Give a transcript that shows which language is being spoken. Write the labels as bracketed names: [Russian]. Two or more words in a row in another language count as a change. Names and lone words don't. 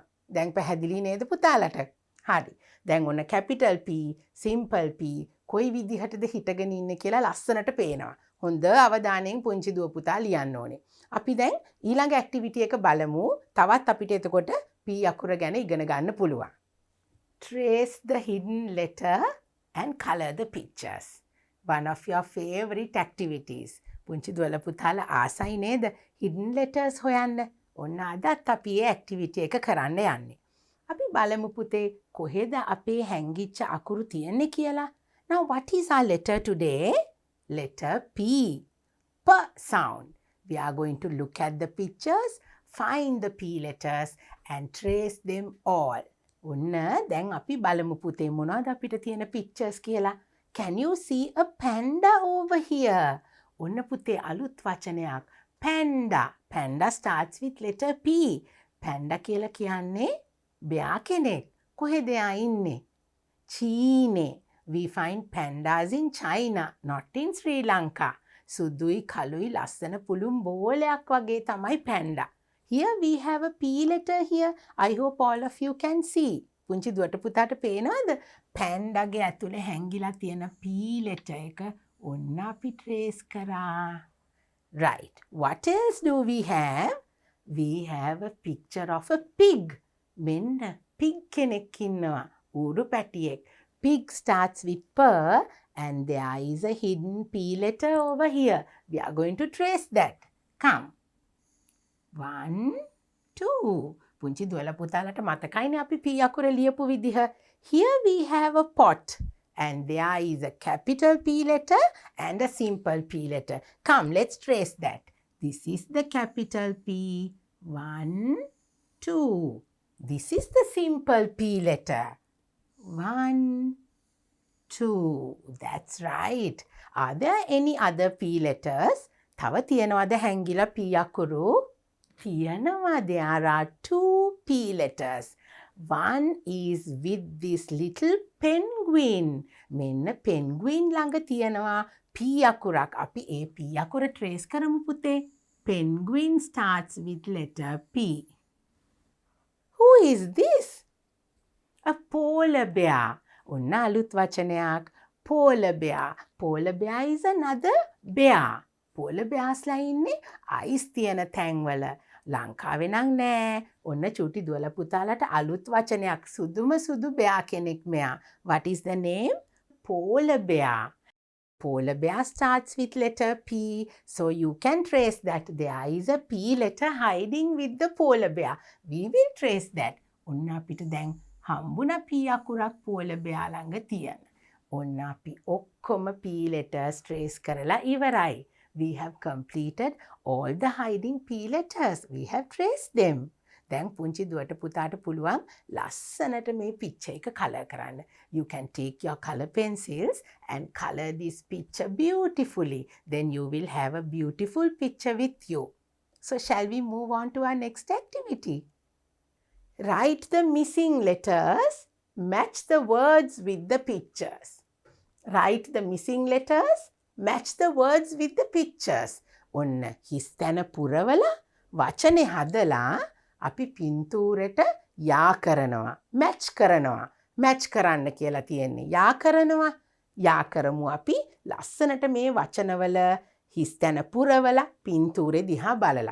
[Sinhala] දැන් පැහැදිලි නේද පුතාලට? හරි. දැන් ඔන්න [English] capital P, simple P [Sinhala] කොයි විදිහටද හිටගෙන ඉන්නේ කියලා ලස්සනට පේනවා. හොඳ අවධානයෙන් පුංචි දුව පුතා ලියන්න ඕනේ. අපි දැන් ඊළඟ ඇක්ටිවිටි එක බලමු. තවත් අපිට එතකොට P අකුර ගැන ඉගෙන ගන්න පුළුවන්. [English] Trace the hidden letter and color the pictures. One of your favorite activities. [Sinhala] පුංචි දුවල පුතාලා ආසයි නේද [English] hidden letters [Sinhala] හොයන්න. ඔන්න අදත් අපි මේ ඇක්ටිවිටි එක කරන්න යන්නේ. අපි බලමු පුතේ කොහෙද අපේ හැංගිච්ච අකුරු තියෙන්නේ කියලා. [English] Now what is our letter today? Letter P. P sound. We are going to look at the pictures, find the P letters and trace them all. [Sinhala] ඔන්න දැන් අපි බලමු පුතේ මොනවද අපිට තියෙන pictures කියලා. [English] Can you see a panda over here? [Sinhala] ඔන්න පුතේ අලුත් වචනයක්. [English] Panda. Panda starts with letter P. [Sinhala] Panda කියලා කියන්නේ බෙයා කෙනෙක්. කොහෙද එයා ඉන්නේ? චීනේ. [English] We find pandas in China, not in Sri Lanka. [Sinhala] සුදුයි කළුයි ලස්සන පුළුම් බෝලයක් වගේ තමයි panda. [English] Here we have a P letter here. I hope all of you can see. [Sinhala] පුංචි දුවට පුතාට පේනවද? පැන්ඩාගේ ඇතුලේ හැංගිලා තියෙන [English] P letter [Sinhala] එක ඔන්න අපි trace කරා. [English] Right. What else do we have? We have a picture of a pig. මෙන්න pig කෙනෙක් ඉන්නවා. ඌරු පැටියෙක්. Pig starts with P and there is a hidden P letter over here. We are going to trace that. Come. [Sinhala] 1 2 පුංචි දුවල පුතාලට මතකයිනේ අපි P අකුර ලියපු විදිහ. [English] Here we have a pot and there is a capital P letter and a simple P letter. Come, let's trace that. This is the capital P. 1 2. This is the simple P letter. 1 2. That's right. Are there any other P letters? [Sinhala] තව තියනවද හැංගිලා P අකුරු? තියනවා. [English] There are 2 P letters. One is with this little penguin. [Sinhala] මෙන්න penguin ළඟ තියනවා P අකුරක්. අපි ඒ P අකුර trace කරමු පුතේ. [English] Penguin starts with letter P. Who is this? A polar bear. [Sinhala] ඔන්න අලුත් වචනයක්. [English] Polar bear. Polar bear is another bear. Polar bears [Sinhala] ලා ඉන්නේ අයිස් තියෙන තැන්වල. ලංකාවේ නම් නෑ. ඔන්න චූටි දුවල පුතාලට අලුත් වචනයක්. සුදුම සුදු bear කෙනෙක් මෙයා. [English] What is the name? Polar bear. Polar bear starts with letter P, so you can trace that there is a P letter hiding with the polar bear. We will trace that. [Sinhala] ඔන්න අපිට දැන් හම්බුණ P අකුරක් [English] polar bear [Sinhala] ළඟ තියෙන. ඔන්න අපි ඔක්කොම [English] P letters [Sinhala] trace කරලා ඉවරයි. [English] We have completed all the hiding P letters. We have traced them. [Sinhala] දැන් පුංචි දුවට පුතාට පුළුවන් ලස්සනට මේ picture එක color කරන්න. [English] You can take your color pencils and color this picture beautifully. Then you will have a beautiful picture with you. So shall we move on to our next activity? Write the missing letters. Match the words with the pictures. Write the missing letters. Match the words with the pictures. [Sinhala] ඔන්න හිස් තැන පුරවලා වචනේ හදලා අපි පින්තූරෙට යා කරනවා. මැච් කරනවා. මැච් කරන්න කියලා තියෙන්නේ. යා කරනවා. යා කරමු අපි ලස්සනට මේ වචනවල හිස් තැන පුරවලා පින්තූරේ දිහා බලලා.